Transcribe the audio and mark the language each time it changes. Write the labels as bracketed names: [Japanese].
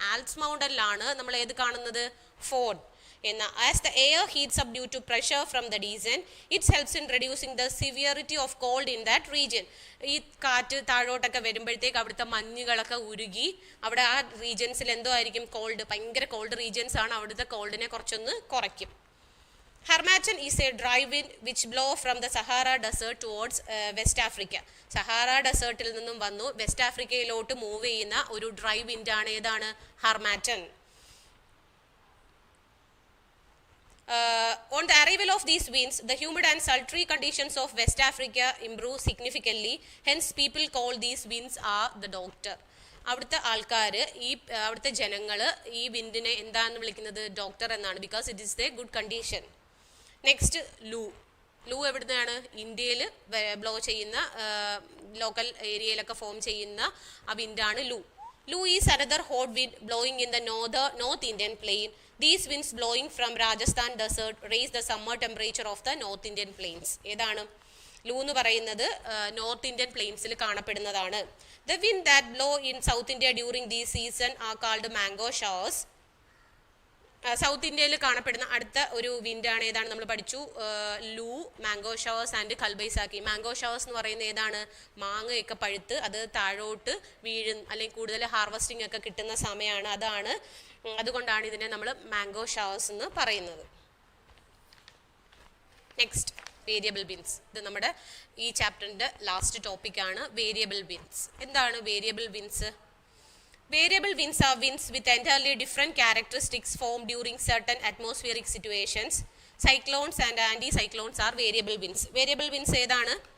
[Malayalam] Alps മൗണ്ടനിലാണ് നമ്മൾ ഏത് കാണുന്നത്? ഫോൺ. എന്നാൽ [English] As the air heats up due to pressure from the descent, it's helps in reducing the severity of cold in that region. [Malayalam] ഈ കാറ്റ് താഴോട്ടൊക്കെ വരുമ്പോഴത്തേക്ക് അവിടുത്തെ മഞ്ഞുകളൊക്കെ ഉരുകി അവിടെ ആ റീജിയൻസിൽ എന്തോ ആയിരിക്കും? കോൾഡ്, ഭയങ്കര കോൾഡ് റീജിയൻസ് ആണ്. അവിടുത്തെ കോൾഡിനെ കുറച്ചൊന്ന് കുറയ്ക്കും. [English] Harmattan is a dry wind which blow from the Sahara Desert towards West Africa. [Malayalam] Sahara ഡെസേർട്ടിൽ നിന്നും വന്നു വെസ്റ്റ് ആഫ്രിക്കയിലോട്ട് മൂവ് ചെയ്യുന്ന ഒരു ഡ്രൈ വിൻഡ് ആണ് ഏതാണ്? Harmattan. [English] On the arrival of these winds, the humid and sultry conditions of West Africa improve significantly. Hence, people call these winds are the doctor. [Malayalam] അവിടുത്തെ ആൾക്കാർ അവിടുത്തെ ജനങ്ങൾ ഈ വിൻഡിനെ എന്താണെന്ന് വിളിക്കുന്നത്? ഡോക്ടർ എന്നാണ്. [English] Because it is a good condition. Next loo എവിടുന്നാണ്? [Malayalam] ഇന്ത്യയിൽ ബ്ലോ ചെയ്യുന്ന ലോക്കൽ ഏരിയയിലൊക്കെ ഫോം ചെയ്യുന്ന ആ വിൻഡാണ് [English] Loo is another hot wind blowing in the north Indian plain. These winds blowing from Rajasthan desert raise the summer temperature of the north Indian plains. ഏതാണ്? [Malayalam] ലൂ എന്ന് പറയുന്നത് north Indian പ്ലെയിൻസിൽ കാണപ്പെടുന്നതാണ്. [English] The wind that blow in south India during these season are called mango showers. [Malayalam] South ഇന്ത്യയിൽ കാണപ്പെടുന്ന അടുത്ത ഒരു വിൻഡാണ് ഏതാണ്? നമ്മൾ പഠിച്ചു ലൂ, mango showers and കൽബൈസാക്കി. Mango showers എന്ന് പറയുന്നത് ഏതാണ്? മാങ്ങയൊക്കെ പഴുത്ത് അത് താഴോട്ട് വീഴും അല്ലെങ്കിൽ കൂടുതൽ ഹാർവസ്റ്റിംഗ് ഒക്കെ കിട്ടുന്ന സമയമാണ്. അതുകൊണ്ടാണ് ഇതിനെ നമ്മൾ മാംഗോ ഷവേഴ്സ് എന്ന് പറയുന്നത്. Next variable winds. ഇത് നമ്മുടെ ഈ ചാപ്റ്ററിൻ്റെ ലാസ്റ്റ് ടോപ്പിക്കാണ് വേരിയബിൾ വിൻഡ്സ്. എന്താണ് variable winds? [English] Variable winds are winds with entirely different characteristics formed during certain atmospheric situations. Cyclones and anticyclones are variable winds. Variable winds ഏതാണ്?